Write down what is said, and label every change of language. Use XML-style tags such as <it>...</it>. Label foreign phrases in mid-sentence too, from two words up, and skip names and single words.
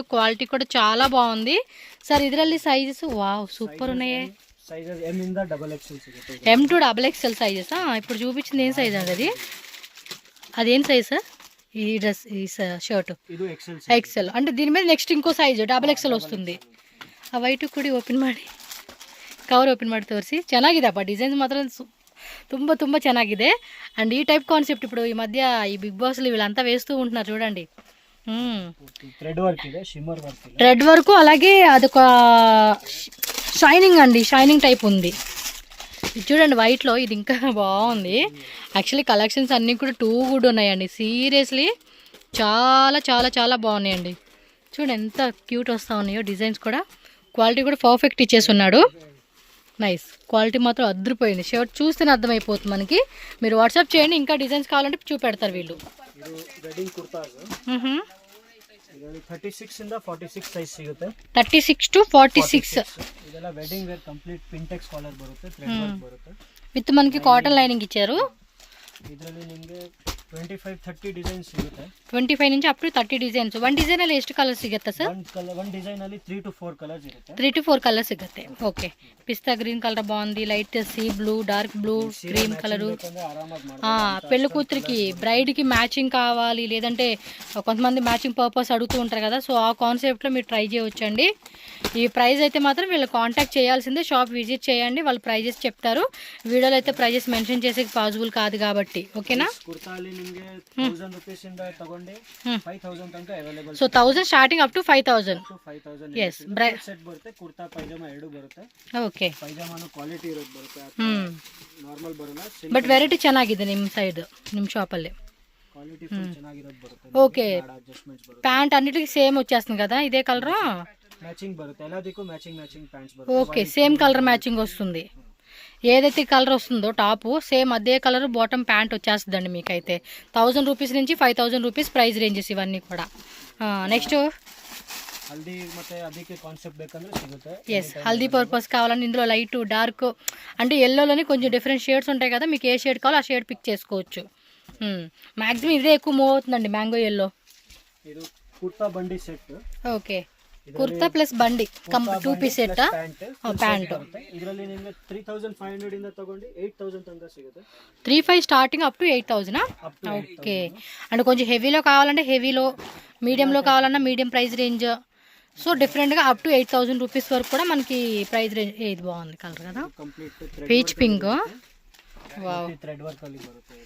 <te>క్వాలిటీ కూడా చాలా బాగుంది. సార్ ಇದರಲ್ಲಿ</te> <en>sizes wow super</en> <te>ఉన్నాయి.</te> <kn>ಸೈಜಸ್ M ಇಂದ XXL ಸಿಗುತ್ತೆ.</kn> <en>M to XXL sizes.</en> <te>ఇప్పుడు చూపించింది ఏం సైజ్ అండి అది? అదేం సైజ్ సార్ ఈ డ్రెస్, ఈ షర్ట్?</te> <kn>ಇದು XL.</kn> <te>XL అంటే దీని మీద నెక్స్ట్ ఇంకో సైಜು XXL ವಸ್ತುಂದಿ.</te> <kn>ಆ ವೈಟು ಕೂಡಿ ಓಪನ್ ಮಾಡಿ,</kn> <en>cover open</en> <kn>ಮಾಡಿ ತೋರಿಸಿ. ಚೆನ್ನಾಗಿದೆಪ್ಪ, ಡಿಸೈನ್ಸ್ ಮಾತ್ರ ತುಂಬ ತುಂಬ ಚೆನ್ನಾಗಿದೆ.</kn> <te>అండ్ ఈ</te> <en>type concept</en> <te>ఇప్పుడు ఈ మధ్య ఈ బిగ్ బాస్లు వీళ్ళంతా వేస్తూ ఉంటున్నారు చూడండి.</te> <en>thread work</en> <kn>ಇದೆ,</kn> <en>shimmer work</en> <kn>ಇದೆ.</kn> <en>red work,</en> <te>అలాగే అదొక షైనింగ్ అండి,</te> <en>shining type</en> <te>ఉంది. ఇది చూడండి వైట్లో, ఇది ఇంకా బాగుంది.</te> <en>actually collections</en> <te>అన్నీ కూడా</te> <en>too good</en> <te>ఉన్నాయండి, సీరియస్లీ చాలా చాలా చాలా బాగున్నాయండి. చూడండి ఎంత క్యూట్ వస్తూ ఉన్నాయో డిజైన్స్ కూడా. క్వాలిటీ కూడా పర్ఫెక్ట్ ఇచ్చేసి ఉన్నాడు.</te> <en>nice, quality</en> <te>మాత్రం అద్దరిపోయింది. షర్ట్ చూస్తేనే అర్థమైపోతుంది మనకి. మీరు వాట్సాప్ చేయండి, ఇంకా డిజైన్స్ కావాలంటే చూపెడతారు వీళ్ళు.</te> <kn>ಇದು</kn> <en>wedding kurtas,</en> <kn>36 ಇಂದ 46 ಸೈಜ್ ಸಿಗುತ್ತೆ.</kn> <en>36 to 46</en> <kn>ಇದೆಲ್ಲ</kn> <en>wedding wear complete pintex collar</en> <kn>ಬರುತ್ತೆ,</kn> <en>thread work</en> <kn>ಬರುತ್ತೆ.</kn> <te>విత్ మనకి</te> <en>cotton lining</en> <te>ఇచ్చారు.</te> <kn>ಇದರಲ್ಲಿ ನಿಮಗೆ 25-30 ಡಿಸೈನ್ ಸಿಗುತ್ತೆ.</kn> <te>25 నుంచి</te> <en>up to 30 designs. one design</en> <kn>ಅಲ್ಲಿ ಎಷ್ಟು ಕಲರ್ ಸಿಗುತ್ತೆ ಸರ್?</kn> <en>one design</en> <kn>ಅಲ್ಲಿ</kn> <en>3 to 4 colours</en> <kn>ಇರುತ್ತೆ.</kn> <en>3 to 4 colour</en> <kn>సిಗುತ್ತೆ.</kn> <te>ఓకే,</te> <en>pista green colour</en> <te>బాగుంది,</te> <en>light sea blue, dark blue, cream colour.</en> <te>పెళ్లి కూతురికి బ్రైడ్కి మ్యాచింగ్ కావాలి, లేదంటే కొంతమంది</te> <en>matching purpose</en> <te>అడుగుతూ ఉంటారు కదా, సో ఆ కాన్సెప్ట్లో మీరు ట్రై చేయవచ్చండి. ఈ ప్రైస్ అయితే మాత్రం వీళ్ళు కాంటాక్ట్ చేయాల్సిందే,</te> <en>shop visit</en> <te>చేయండి, వాళ్ళు ప్రైజెస్ చెప్తారు. వీడియోలో అయితే</te> <en>prices mention</en> <te>చేసే పాసిబుల్ కాదు కాబట్టి, ఓకేనా.</te> <kn>ಕುರ್ತಾಲಿ ನಿಮಗೆ 1000 ರೂಪೀಸ್ ಇಂದ ತಗೊಂಡು 5000 ತನಕ ಅವೈಲೇಬಲ್.</kn> <en>so 1000 starting up to 5000. 5000 ఎస్,</en> <kn>ಸೆಟ್ ಬರುತ್ತೆ, ಕುರ್ತಾ ಪೈಜಾಮಾ ಎರಡು ಬರುತ್ತೆ. ಓಕೆ, ಪೈಜಾಮಾನು ಕ್ವಾಲಿಟಿ ಇರೋದು ಬರುತ್ತೆ, ನಾರ್ಮಲ್ ಬರಲ್ಲ.</kn> <en>but variety</en> <kn>ಚೆನ್ನಾಗಿದೆ ನಿಮ್ಮ ಸೈಡ್, ನಿಮ್ಮ ಶಾಪಲ್ಲಿ</kn> <en>quality full</en> <kn>ಚೆನ್ನಾಗಿರೋದು ಬರುತ್ತೆ. ఓకే, ಅಡ್ಜಸ್ಟ್ಮೆಂಟ್ಸ್ ಬರುತ್ತೆ.</kn> <te>ప్యాంట్ అన్నిటికీ సేమ్ వచ్చేస్తుంది కదా, ఇదే కలర్.</te> <kn>మ్యాచింగ్ బರುತ್ತೆ, ಎಲ್ಲದಕ್ಕೂ</kn> <en>matching pants</en> <kn>బರುತ್ತೆ.</kn> <te>ఓకే,</te> <en>same colour matching</en> <te>వస్తుంది. ఏదైతే కలర్ వస్తుందో టాపు సేమ్ అదే కలర్</te> <en>bottom pant</en> <te>వచ్చేస్తుందండి మీకైతే. 1000 రూపీస్ నుంచి 5000 రూపీస్</te> <en>price ranges</en> <te>ఇవన్నీ కూడా. నెక్స్ట్</te> <kn>హల్దీ ಮತ್ತೆ ಅದಕ್ಕೆ కాన్సెప్ట్ ಬೇಕಂದ್ರೆ ಸಿಗುತ್ತೆ.</kn> <te>ఎస్, హల్దీ పర్పస్ కావాలంటే ఇందులో</te> <en>light dark</en> <te>అంటే ఎల్లోలోనే కొంచెం</te> <en>different shades</en> <te>ఉంటాయి కదా, మీకు ఏ షేడ్ కావాలో ఆ</te> <en>shade pick</en> <te>చేసుకోవచ్చు. మ్యాక్సిమం ఇదే ఎక్కువ మూవ్ అవుతుందండి,</te> <en>mango yellow.</en> <kn>ಇದು ಕುರ್ತಾ ಬಂಡಿ ಸೆಟ್.</kn> <te>ఓకే, కుర్తా ప్లస్ బండి 2</te> <en>piece set pant.</en> <kn>ಇದರಲ್ಲಿ ನಿಮಗೆ 3500 ಇಂದ ತಗೊಂಡು 8000 ತನಕ ಸಿಗುತ್ತೆ.</kn> <en>35 starting up to 8000.</en> <te>ఓకే, అంటే కొంచెం హెవీలో కావాలంటే హెవీలో, మీడియంలో కావాలన్నా</te> <en>medium price range.</en> <te>సో డిఫరెంట్గా</te> <en>up to 8000 rupees</en> <te>వరకు కూడా మనకి</te> <en>price range.</en> <te>ఇది బాగుంది కలర్ కదా,</te> <en>peach pink.</en> <kn>ವಾವ್,</kn> <en>thread work</en> <kn>ಅಲ್ಲಿ ಬರುತ್ತೆ ಇದು.</kn>